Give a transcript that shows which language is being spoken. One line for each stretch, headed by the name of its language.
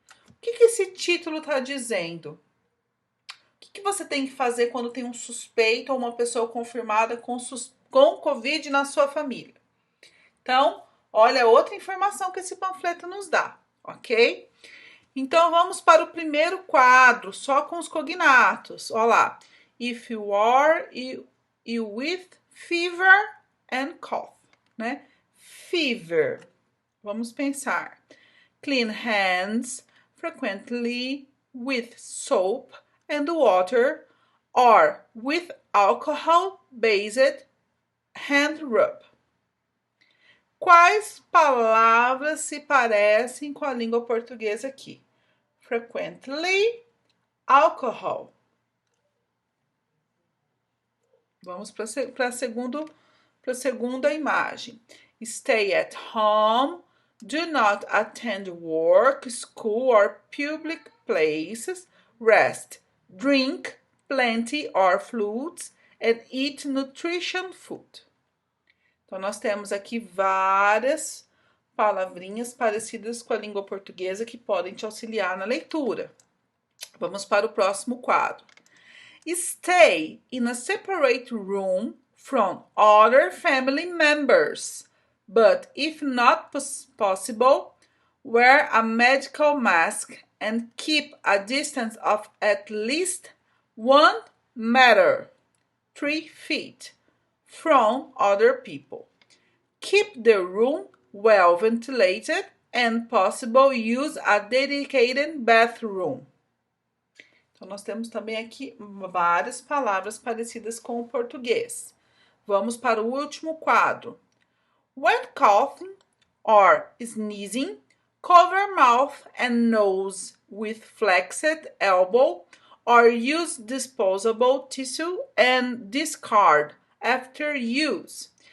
Portuguese: O que esse título está dizendo? O que você tem que fazer quando tem um suspeito ou uma pessoa confirmada com Covid na sua família? Então, olha outra informação que esse panfleto nos dá, ok? Então, vamos para o primeiro quadro, só com os cognatos. Olha lá.
English: If you are you with fever and cough, né? Fever.
Portuguese: Vamos pensar.
English: Clean hands frequently with soap and water or with alcohol-based hand rub.
Portuguese: Quais palavras se parecem com a língua portuguesa aqui?
English: Frequently, alcohol.
Portuguese: Vamos para a segunda imagem.
English: Stay at home. Do not attend work, school, or public places. Rest. Drink plenty of fluids and eat nutrition food.
Portuguese: Então, nós temos aqui várias palavrinhas parecidas com a língua portuguesa que podem te auxiliar na leitura. Vamos para o próximo quadro.
English: Stay in a separate room from other family members, but if not possible, wear a medical mask and keep a distance of at least 1 meter, 3 feet, from other people. Keep the room well ventilated and possible use a dedicated bathroom.
Portuguese: Então, nós temos também aqui várias palavras parecidas com o português. Vamos para o último quadro.
English: When coughing or sneezing, cover mouth and nose with flexed elbow or use disposable tissue and discard after use.